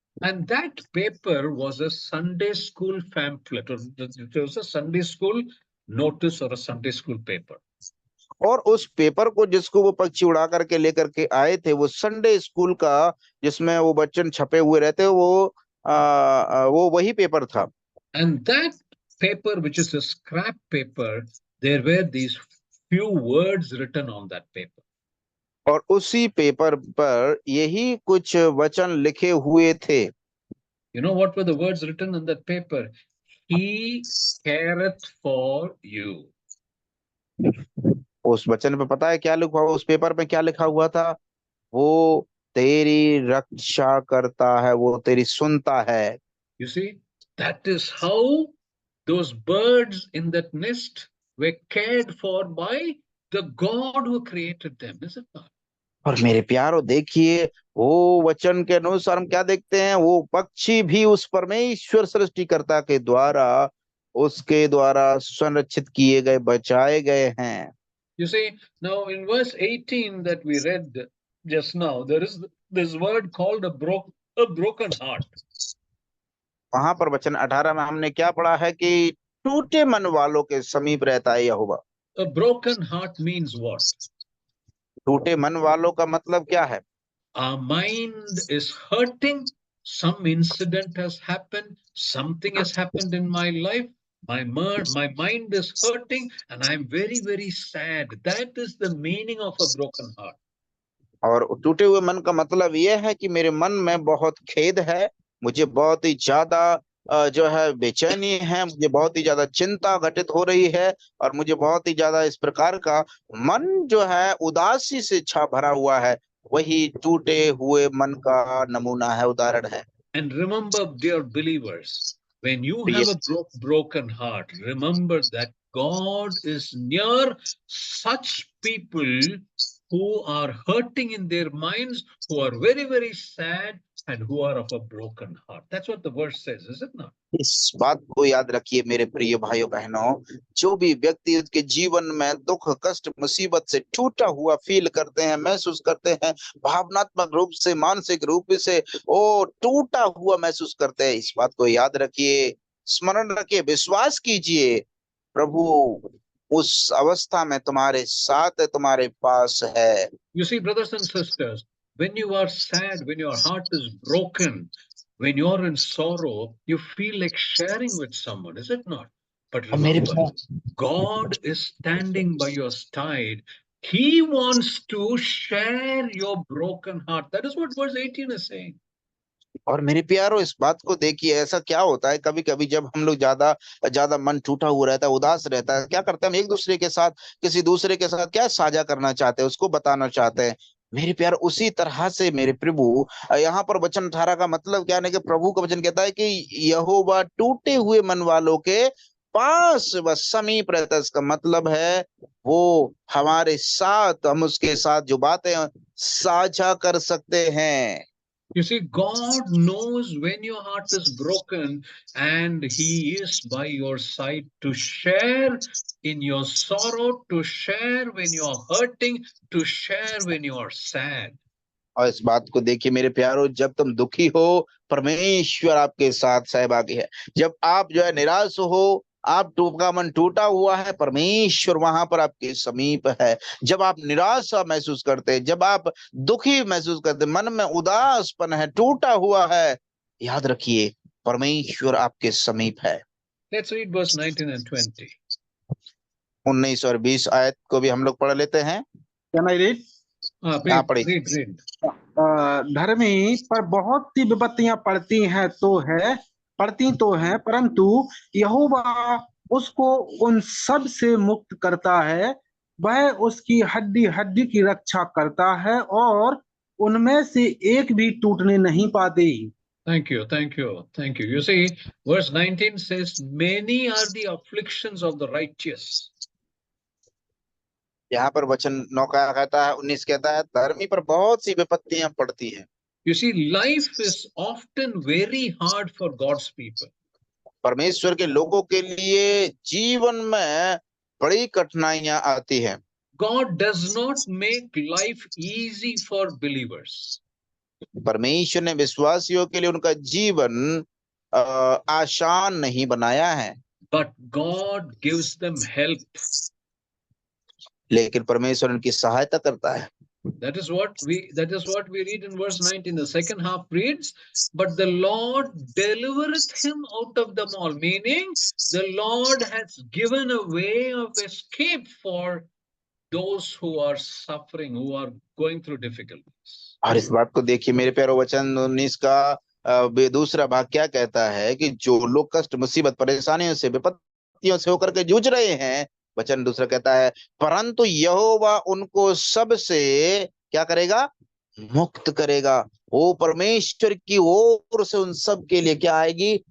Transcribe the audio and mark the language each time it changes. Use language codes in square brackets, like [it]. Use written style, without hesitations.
[en] And that paper was a Sunday school pamphlet, or it was a Sunday school notice or a Sunday school paper. [hi] और उस paper को जिसको वो पक्षी उड़ा करके लेकर के आए थे, वो संडे स्कूल का जिसमें वो बच्चन छपे हुए रहते, वो वही पेपर था। [en] And that paper, which is a scrap paper, there were these few words written on that paper. [hi] और उसी पेपर पर यही कुछ वचन लिखे हुए थे। [en] You know what were the words written on that paper? he careth for you. [hi] उस वचन पे पता है क्या लिखा हुआ, उस पेपर पे क्या लिखा हुआ था? वो तेरी रक्षा करता है, वो तेरी सुनता है। [en] You see, that is how those birds in that nest were cared for by the God who created them, is it not? [hi] और मेरे प्यारो देखिए, वो वचन के अनुसार हम क्या देखते हैं, वो पक्षी भी उस परमेश्वर सृष्टिकर्ता के द्वारा, उसके द्वारा संरक्षित किए गए, बचाए गए हैं। [en] You see, now in verse 18 that we read just now, there is this word called a broken heart. [hi] वहां पर वचन 18 में हमने क्या पढ़ा है कि टूटे मन वालों के समीप रहता है यहोवा। [en] A broken heart means what? [hi] टूटे मन वालों का मतलब क्या है? [en] Our mind is hurting. Some incident has happened. Something has happened in my life. My mind is hurting and I'm very, very sad. That is the meaning of a broken heart. [hi] और टूटे हुए मन का मतलब यह है कि मेरे मन में बहुत खेद है, मुझे बहुत ही ज्यादा जो है बेचैनी है, मुझे बहुत ही ज्यादा चिंता घटित हो रही है, और मुझे बहुत ही ज्यादा इस प्रकार का मन जो है उदासी से भरा हुआ है। वही टूटे हुए मन का नमूना है, उदाहरण है। [en] And remember, dear believers, when you have a broken heart, remember that God is near such people who are hurting in their minds, who are very, very sad, and who are of a broken heart. That's what the verse says, is it not? [hi] इस बात को याद रखिए मेरे प्रिय भाइयों बहनों, जो भी व्यक्ति उसके जीवन में दुख, कष्ट, मुसीबत से टूटा हुआ फील करते हैं, महसूस करते हैं, भावनात्मक रूप से, मानसिक रूप से वो टूटा हुआ महसूस करते हैं, इस बात को याद रखिए, स्मरण रखिए, विश्वास कीजिए, प्रभु उस अवस्था में तुम्हारे साथ है, तुम्हारे पास है। [en] You see, brothers and sisters, when you are sad, when your heart is broken, when you're in sorrow, you feel like sharing with someone, is it not? But remember, God is standing by your side. He wants to share your broken heart. That is what verse 18 is saying. [hi] और मेरे प्यारो इस बात को देखिए, ऐसा क्या होता है कभी कभी जब हम लोग ज्यादा ज्यादा मन टूटा हुआ रहता है, उदास रहता है, क्या करते हैं हम एक दूसरे के साथ, किसी दूसरे के साथ क्या साझा करना चाहते हैं, उसको बताना चाहते हैं। मेरे प्यार उसी तरह से मेरे प्रभु, यहाँ पर वचन 18 का मतलब क्या है कि प्रभु का वचन कहता है कि यहोवा टूटे हुए मन वालों के पास व समीप रहता है। इसका मतलब है वो हमारे साथ, हम उसके साथ जो बातें साझा कर सकते हैं। [en] You see, God knows when your heart is broken, and He is by your side to share in your sorrow, to share when you are hurting, to share when you are sad. [hi] और इस बात को देखिए मेरे प्यारो, जब तुम दुखी हो, परमेश्वर आपके साथ सहभागी है। जब आप जो है निराश हो, आप का मन टूटा हुआ है, परमेश्वर वहां पर आपके समीप है। जब आप निराशा महसूस करते हैं, जब आप दुखी महसूस करते, मन में उदासपन है, टूटा हुआ है, याद रखिए परमेश्वर आपके समीप है। [en] Let's read verse 19 and 20. [hi] 19 और 20 आयत को भी हम लोग पढ़ लेते हैं। [en] Can I read? Read. [hi] धर्मी पर बहुत सी विपत्तियां पड़ती तो हैं, परंतु यहोवा उसको उन सब से मुक्त करता है। वह उसकी हड्डी हड्डी की रक्षा करता है और उनमें से एक भी टूटने नहीं पाती। [en] Thank you. You see, verse 19 says, many are the afflictions of the righteous. [hi] यहाँ पर वचन 9 का कहता है, 19 कहता है, धर्मी पर बहुत सी विपत्तियां पड़ती हैं। [en] You see, life is often very hard for God's people. [hi] परमेश्वर के लोगों के लिए जीवन में बड़ी कठिनाइयां आती हैं। [en] God does not make life easy for believers. [hi] परमेश्वर ने विश्वासियों के लिए उनका जीवन आसान नहीं बनाया है। [en] But God gives them help. [hi] लेकिन परमेश्वर उनकी सहायता करता है। [en] That is what we read in verse 19. The second half reads, but the Lord delivereth him out of them all, meaning the Lord has given a way of escape for those who are suffering, who are going through difficulties. [hi] और इस बात को देखिए मेरे प्यारे, वचन 19 का दूसरा भाग क्या कहता है कि जो लोग कष्ट, मुसीबत, परेशानियों से, विपत्तियों से होकर के जूझ रहे हैं, वचन दूसरा कहता है परंतु यहोवा उनको सब से क्या करेगा? मुक्त करेगा। वो परमेश्वर की ओर से उन सब के लिए क्या आएगी?